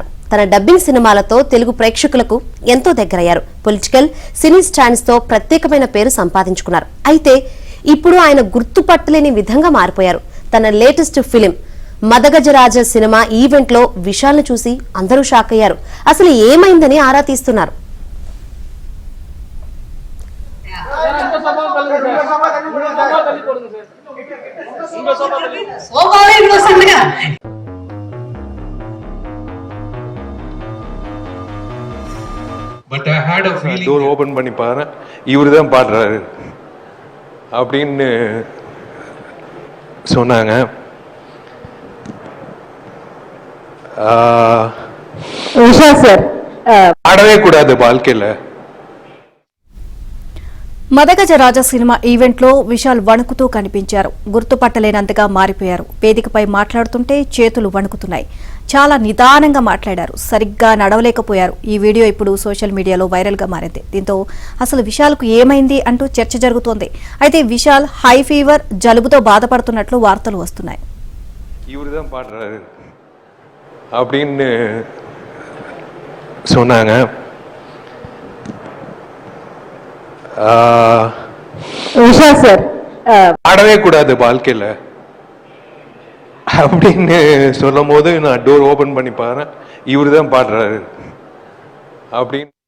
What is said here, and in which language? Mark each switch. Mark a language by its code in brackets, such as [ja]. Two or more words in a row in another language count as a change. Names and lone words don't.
[te] తన డబ్బింగ్ సినిమాలతో తెలుగు ప్రేక్షకులకు ఎంతో దగ్గరయ్యారు. [en] political cine stands [te] తో ప్రత్యేకమైన పేరు సంపాదించుకున్నారు. అయితే ఇప్పుడు ఆయన గుర్తుపట్టలేని విధంగా మారిపోయారు. తన [en] latest film [te] మదగజరాజ సినిమా ఈవెంట్ లో విశాల్ ను చూసి అందరూ షాక్ అయ్యారు. అసలు ఏమైందని ఆరా తీస్తున్నారు. [en] But I had a feeling door open [ta] பண்ணி பாரு, இவரு தான் பாடுறாரு அப்படின்னு சொன்னாங்க. ஆடவே கூடாது வாழ்க்கையில. [te] మదగజరాజ సినిమా ఈవెంట్లో విశాల్ వణుకుతూ కనిపించారు. గుర్తుపట్టలేనంతగా మారిపోయారు. వేదికపై మాట్లాడుతుంటే చేతులు వణుకుతున్నాయి. చాలా నిదానంగా మాట్లాడారు. సరిగ్గా నడవలేకపోయారు. ఈ వీడియో ఇప్పుడు [en] social media [te] వైరల్ గా మారింది. దీంతో అసలు విశాల్కు ఏమైంది అంటూ చర్చ జరుగుతోంది. అయితే విశాల్ [en] high fever, [te] జలుబుతో బాధపడుతున్నట్లు వార్తలు వస్తున్నాయి. [ta] இவருதான் பாடுறாரு அப்படின்னு சொன்னாங்க. ஆடவே கூடாது வாழ்க்கையில அப்படின்னு சொல்லும் போது நான் [en] door open [ta] பண்ணி பாரு, இவரு தான் பாடுறாரு அப்படின்னு